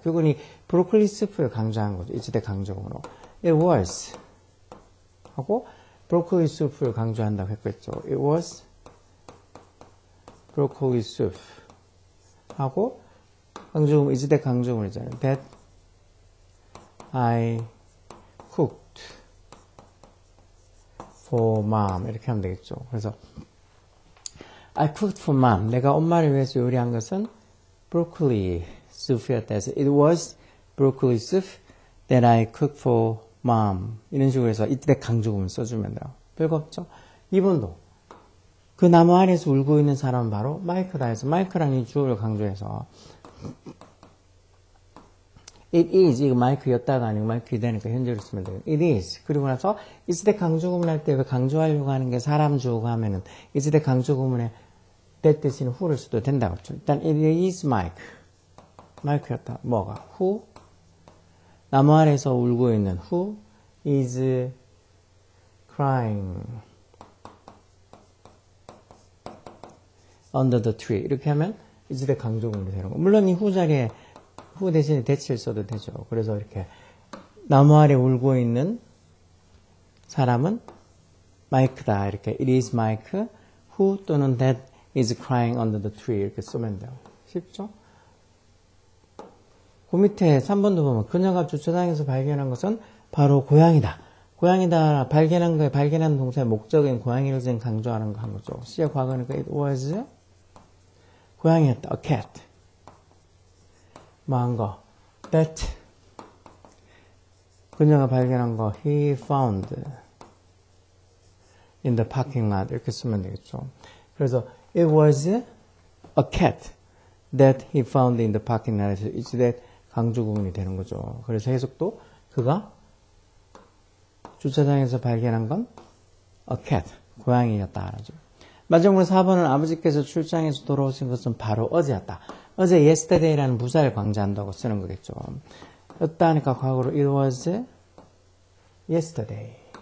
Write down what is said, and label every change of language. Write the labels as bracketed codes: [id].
[ko] 결국은 이 브로콜리 수프를 강조한 거죠. 이때 강조으로. [en] It was [ko] 하고 브로콜리 수프를 강조한다고 했겠죠. [en] It was broccoli soup [ko] 하고 강조음 이때 강조음이잖아요. [en] That I cooked for mom [ko] 이렇게 하면 되겠죠. 그래서 [en] I cooked for mom. [ko] 내가 엄마를 위해서 요리한 것은 [en] broccoli soup이었다 해서 it was broccoli soup that I cooked for mom. [ko] 이런 식으로 해서 이때 강조음을 써주면 돼요. 별거 없죠? 2번도 그 나무 아래에서 울고 있는 사람은 바로 마이크다 해서 마이크라는 이 주어를 강조해서 [en] it is [ko] 이거 마이크였다가 아니고 마이크이 되니까 현재로 쓰면 돼요. [en] it is [ko] 그리고 나서 이때 강조구문 할 때 그 강조하려고 하는 게 사람 주어가 하면은 이때 강조구문에 that 대신 who를 써도 된다고 했죠. [en] 일단 it is Mike [ko] 마이크였다. 뭐가? who 나무 아래에서 울고 있는 [en] who is crying under the tree [ko] 이렇게 하면 이때 강조구문이 되는 거. 물론 이 who 자리에 who 대신에 that을 써도 되죠. 그래서 이렇게 나무 아래 울고 있는 사람은 마이크다. [en] 이렇게 it is Mike who 또는 that is crying under the tree [ko] 이렇게 쓰면 돼요. 쉽죠? 그 밑에 3번도 보면 그녀가 주차장에서 발견한 것은 바로 고양이다. 고양이다 발견한 거에 발견한 동사의 목적인 고양이를 지금 강조하는 거 한 거죠. 시의 과거니까 [en] it was [ko] 고양이였다. [en] a cat. [ko] 뭐 한 거? [en] that [ko] 그녀가 발견한 거 [en] he found in the parking lot [ko] 이렇게 쓰면 되겠죠. 그래서 [en] it was a cat that he found in the parking lot. it's that [ko] 강조 구문이 되는 거죠. 그래서 해석도 그가 주차장에서 발견한 건 [en] a cat [ko] 고양이였다. 마지막으로 4번은 아버지께서 출장에서 돌아오신 것은 바로 어제였다. 어제 yesterday라는 부사를 강조한다고 쓰는 거겠죠. 였다 하니까 과거로 [en] it was yesterday.